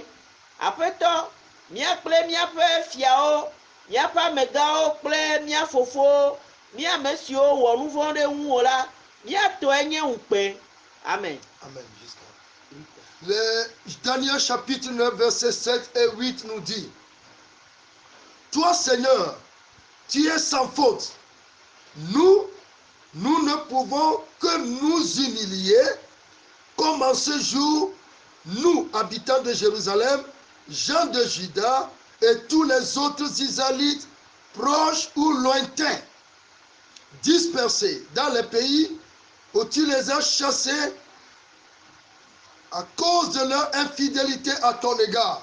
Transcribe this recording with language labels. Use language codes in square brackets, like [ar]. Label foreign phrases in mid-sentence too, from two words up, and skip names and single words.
[ee] Aƒetɔ, mía kple míaƒe fiawo, míaƒe amegãwo kple mía fofowo, mía ame siwo wɔ nu vɔ̃ ɖe ŋuwò la, míatɔe nye ŋukpe. Amen. Amen. [fr] Le Daniel chapitre 9, versets 7 et 8 nous dit: Toi, Seigneur, tu es sans faute. Nous ne pouvons que nous humilier, comme en ce jour, nous, habitants de Jérusalem, gens de Juda et tous les autres Israélites, proches ou lointains, dispersés dans les pays où tu les as chassés à cause de leur infidélité à ton égard.